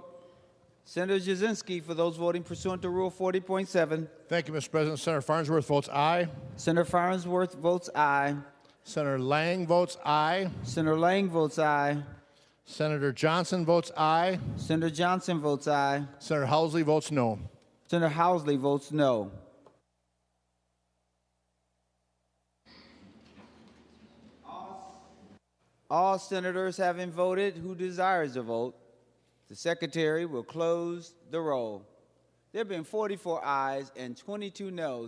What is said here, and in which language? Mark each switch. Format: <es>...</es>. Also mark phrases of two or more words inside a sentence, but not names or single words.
<en>Senator Jasinski for those voting pursuant to Rule 40.7. Thank you, Mr. President. Senator Farnsworth votes aye. Senator Farnsworth votes aye. Senator Lang votes aye. Senator Lang votes aye. Senator Johnson votes aye. Senator Johnson votes aye. Senator Housley votes no. Senator Housley votes no. All senators having voted who desires to vote, the Secretary will close the roll. There have been 44 ayes and 22 noes.</en>